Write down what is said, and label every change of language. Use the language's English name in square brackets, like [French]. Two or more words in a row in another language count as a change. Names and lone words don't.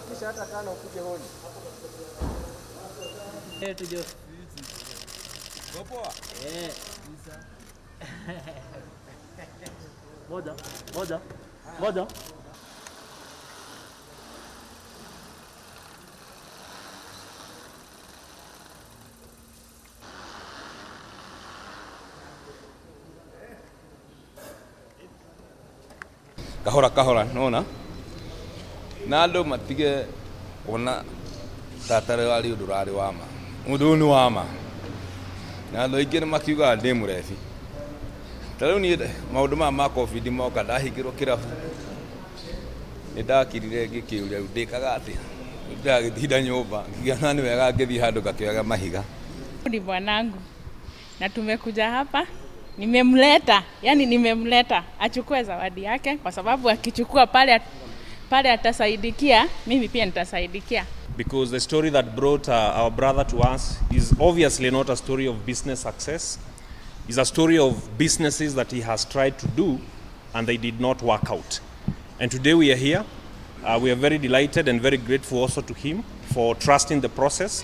[Swahili] hata tano upige honi. Tujue. Poa. Moja. [Kikuyu] Kahora nona na andũ matige ona tatare wari ũndũrarĩ wama mũndũ nĩ wama na andũ aingĩ nĩ makiuga ndĩ mũrebi ta rĩu niĩ maũndũ maya ma COVID moka ndahingĩrwo kĩrabu nĩ ndakirire ngĩkĩũria rĩu ndĩkaga atĩa ndagĩtinda nyũmba ngĩona nĩ wega ngĩthiĩ handũ ngakĩoyaga mahiga. [Swahili] Ni bwanangu na tumekuja hapa, nimemleta achukue zawadi yake, kwa sababu akichukua pale atasaidikia, mimi pia nitasaidikia. [English] Because the story that brought our brother to us is obviously not a story of business success. It's a story of businesses that he has tried to do and they did not work out. And today we are here. We are very delighted and very grateful also to him for trusting the process.